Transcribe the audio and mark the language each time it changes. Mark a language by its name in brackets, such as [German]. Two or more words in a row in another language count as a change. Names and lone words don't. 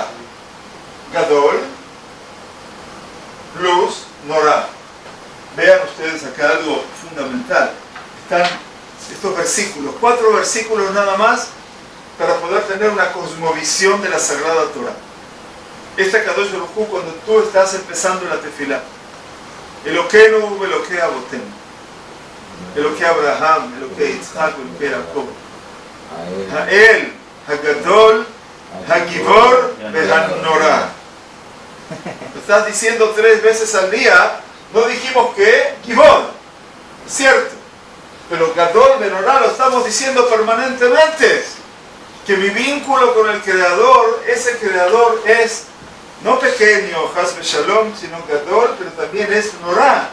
[Spanish] Gadol plus Norah. Vean ustedes acá algo fundamental. Están estos versículos, 4 versículos nada más, para poder tener una cosmovisión de la Sagrada Torá. [Hebrew] Este קדוש ברוך הוא, [Spanish] cuando tú estás empezando la tefilá, [Hebrew] אלוקינו אלוקי אבותינו, אלוקי אברהם, אלוקי יצחק, אלוקי יעקב, האל, הגדול, הגיבור, והנורא. [Spanish] Lo estás diciendo 3 veces al día. No dijimos que Gibor, cierto, pero [Hebrew] גדול, והנורא [Spanish] lo estamos diciendo permanentemente. Que mi vínculo con el Creador, ese Creador es no pequeño, [Hebrew] חס ושלום, [Spanish] sino Gadol, pero también es Norah.